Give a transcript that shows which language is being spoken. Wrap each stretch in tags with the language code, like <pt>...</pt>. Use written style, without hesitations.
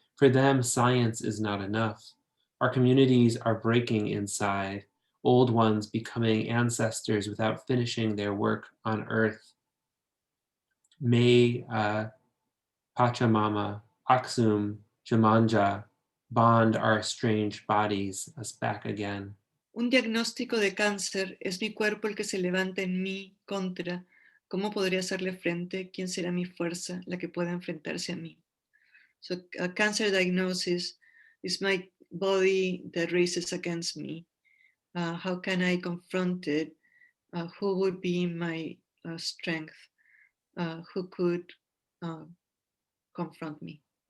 <en>For them, science is not enough. Our communities are breaking inside, old ones becoming ancestors without finishing their work on Earth. May Pachamama, Aksum, Jamanja bond our estranged bodies us back again.</en> <es>Un diagnóstico de cáncer es mi cuerpo el que se levanta en mí contra. ¿Cómo podría hacerle frente? ¿Quién será mi fuerza, la que pueda enfrentarse a mí?</es> <en>So a cancer diagnosis is my body that races against me. How can I confront it? Who would be my strength? Who could confront me?</en>